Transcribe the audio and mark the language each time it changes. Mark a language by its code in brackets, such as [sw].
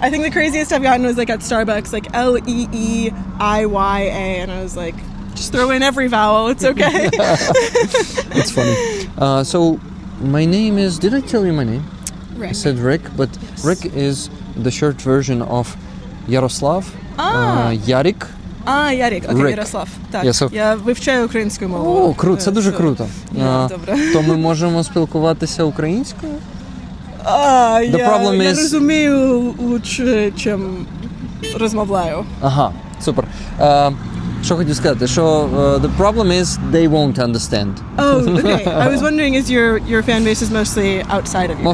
[en] I think the craziest I've gotten was like at Starbucks, like Leeiya, and I was like, just throw in every vowel. It's okay. It's funny. So my name is. Did I tell you my name? Rick. I said Rick, but Rick is the short version of Yaroslav. [uk] Ярик. Ярик. Окей, [en] Rick. [uk] Ярослав. Так, [en] Yeah, so- [uk] я вивчаю українську мову. О, круто, це дуже круто. Добре. То ми можемо спілкуватися українською? Я [en] problem is- [uk] розумію лучше, чим розмовляю. Ага, супер. Що хотів сказати, що [en] the problem is they won't understand. Oh, okay. I was wondering, is your fan base is mostly outside of Ukraine?